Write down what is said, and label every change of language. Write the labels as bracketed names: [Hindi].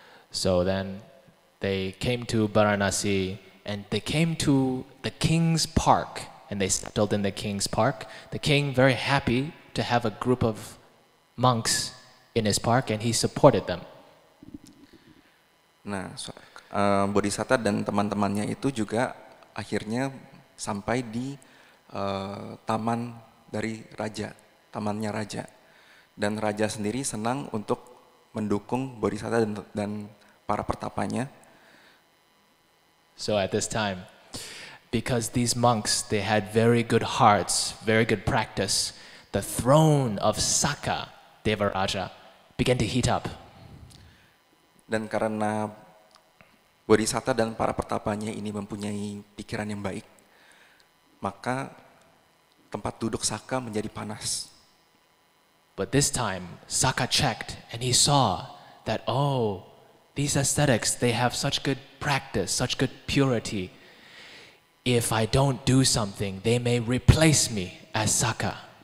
[English] So then they came to Varanasi, and they came to the king's park, and they settled in the king's park. The king very happy to have a group of monks in his park, and he supported them. [Indonesian] Nah, Bodhisatta dan teman-temannya itu juga akhirnya sampai di taman dari raja, tamannya raja. Dan raja sendiri senang untuk mendukung Bodhisatta dan para pertapanya. [English] So at this time, because these monks, they had very good hearts, very good practice, the throne of Saka Devaraja began to heat up. [Indonesian] Dan karena Bodhisatta dan para pertapanya ini mempunyai pikiran yang baik, maka tempat duduk Saka menjadi panas. [English] But this time, Saka checked and he saw that, oh, these ascetics, they have such good practice, such good purity. If I don't do something, they may replace me as Saka.